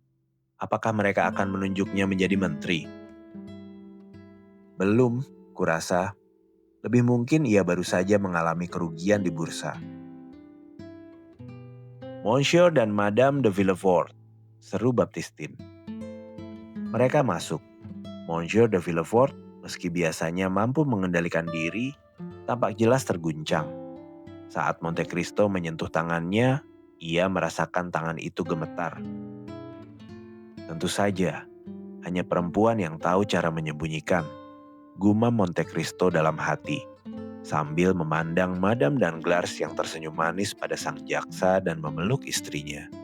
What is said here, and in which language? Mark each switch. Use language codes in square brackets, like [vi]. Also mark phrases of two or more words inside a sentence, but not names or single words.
[id] Apakah mereka akan menunjuknya menjadi menteri? Belum, kurasa. Lebih mungkin ia baru saja mengalami kerugian di bursa. Monsieur dan Madame de Villefort, seru Baptistin. Mereka masuk. Monsieur de Villefort, meski biasanya mampu mengendalikan diri, tampak jelas terguncang. Saat Monte Cristo menyentuh tangannya, ia merasakan tangan itu gemetar. Tentu saja, hanya perempuan yang tahu cara menyembunyikan, gumam Monte Cristo dalam hati, sambil memandang Madame Danglars yang tersenyum manis pada sang jaksa dan memeluk istrinya.